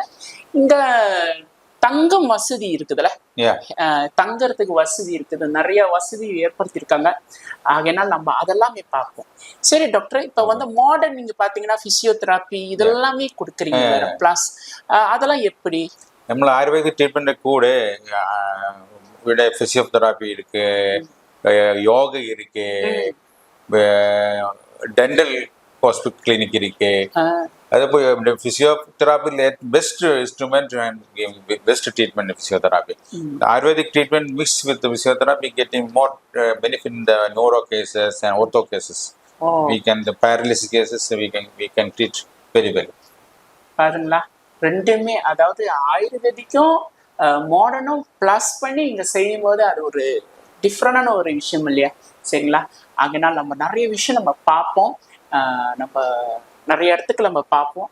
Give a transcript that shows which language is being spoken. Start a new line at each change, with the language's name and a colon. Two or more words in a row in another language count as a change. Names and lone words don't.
Tamil: இங்க தங்கம் வசதி இருக்குதுல்ல, தங்கறதுக்கு வசதி இருக்குது, நிறைய வசதி ஏற்படுத்தியிருக்காங்க. ஆகையினால் நம்ம அதெல்லாமே பார்ப்போம். சரி டாக்டர், இப்ப வந்து மாடர்ன் நீங்க பாத்தீங்கன்னா பிசியோதெரப்பி இதெல்லாமே கொடுக்குறீங்க, பிளஸ் அதெல்லாம் எப்படி?
Malayalam: നമ്മൾ ആയുർവേദിക് ട്രീറ്റ്മെന്റ് കൂടെ ഇവിടെ ഫിസിയോതെറാപ്പി
Tamil: இருக்கு, யோகா இருக்கு,
English: dental hospital clinic
Tamil: இருக்கு. அதே போய்
English: physiotherapy best instrument and best treatment physiotherapy. The Ayurvedic treatment mixed with the physiotherapy getting more benefit in the neuro cases and ortho cases. We can the paralysis cases we can treat very well.
Tamil: பாருங்களா, ரெண்டுமே அதாவது ஆயுர்வேதிக்கும் மாடர்னும் பிளஸ் பண்ணி இங்க செய்யும் போது அது ஒரு டிஃப்ரெண்டான ஒரு விஷயம் இல்லையா? சரிங்களா? அதனால் நம்ம நிறைய விஷயம் நம்ம பார்ப்போம், நம்ம நிறைய இடத்துக்கு நம்ம பார்ப்போம்.